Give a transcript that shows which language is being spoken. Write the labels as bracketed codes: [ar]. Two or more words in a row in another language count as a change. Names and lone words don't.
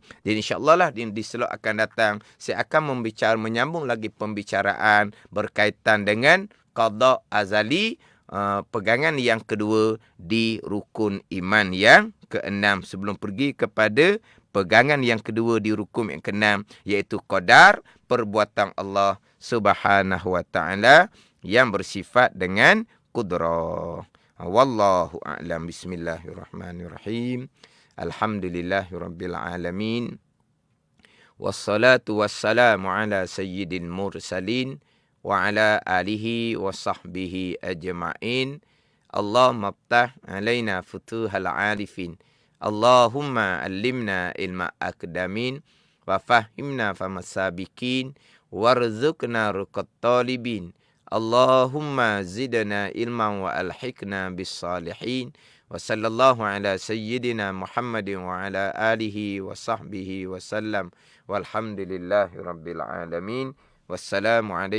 [ms] Dan [ar] إن شاء الله [ms] lah di slot akan datang saya akan menyambung lagi pembicaraan berkaitan dengan qada azali, pegangan yang kedua di rukun iman yang keenam, sebelum pergi kepada pegangan yang kedua di rukun yang keenam, iaitu qadar, perbuatan [ar] الله سبحانه وتعالى [ms] yang bersifat dengan qudrah. [ar] والله أعلم. بسم الله الرحمن الرحيم. الحمد لله رب العالمين. والصلاة والسلام على سيد المرسلين وعلى آله وصحبه أجمعين. اللهم افتح علينا فتوح العارفين. اللهم علمنا علم الأقدمين وفهمنا فهم السابقين وارزقنا رقة الطالبين. اللهم زدنا علما وألحقنا بالصالحين. وصلى الله على سيدنا محمد وعلى آله وصحبه وسلم. والحمد لله رب العالمين.